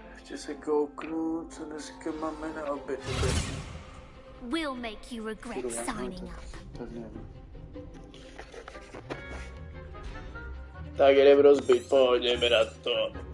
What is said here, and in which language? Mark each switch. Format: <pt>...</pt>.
<cs>Ještě se kouknu, co dneska máme na oběd.</cs> <en>We'll make you regret signing up.</en> <cs>Tak jdem rozbít, pojďme na to.</cs>